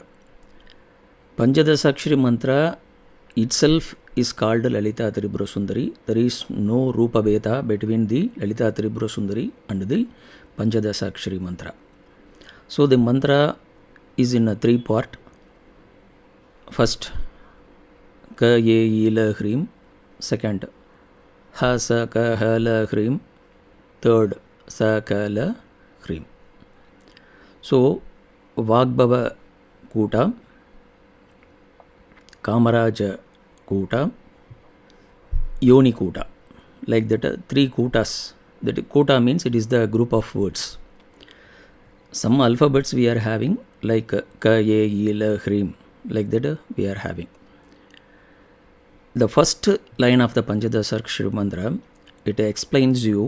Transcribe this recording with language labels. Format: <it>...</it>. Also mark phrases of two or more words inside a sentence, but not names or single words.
<en>Panchadashakshari mantra itself is called Lalita Tripura Sundari. There is no</en> <sa>Rupa Bheda</sa> <en>between the Lalita Tripura Sundari and the Panchadashakshari mantra. So the mantra is in a 3-part. First,</en> <sa>Ka Ye Ila Hrim. Second, Ha Sa Ka Ha La Hrim. Third, Sa Ka La Hrim.</sa> <en>So, Vagbhava Kuta, Kamaraja Kuta, Yoni Kuta. Like that, 3 kutas. That kuta means it is the group of words. Some alphabets we are having, like</en> <sa>Ka, Ye, Yila, Hrim.</sa> <en>Like that we are having. The first line of the Panchadashakshari mantra, it explains you.</en>